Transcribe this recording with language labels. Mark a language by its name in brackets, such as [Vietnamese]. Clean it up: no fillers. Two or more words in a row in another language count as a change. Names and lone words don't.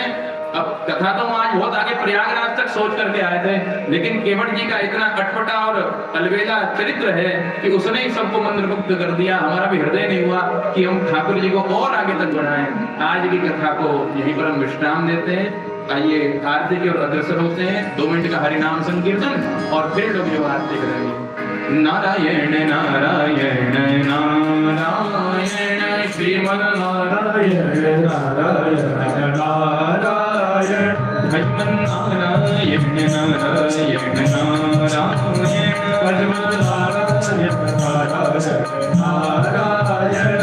[Hindi] अब कथा तो आज बहुत आगे प्रयागराज तक सोच करके आए थे, लेकिन केवट जी का इतना अटपटा और अलबेला चरित्र है कि उसने ही सबको मंत्रमुग्ध कर दिया। हमारा भी हृदय नहीं हुआ कि हम ठाकुर जी को और आगे तक बढ़ाएं। आज की कथा को यहीं पर हम विश्राम देते हैं। आइए आरती की ओर अग्रसर होते हैं। 2 मिनट का हरिनाम संकीर्तन और फिर लोग जो आरती करेंगे। नारायण नारायण नारायण श्रीमन नारायण नारायण नारायण भजमन नारायण नारायण नारायण भजमन नारायण नारायण नारायण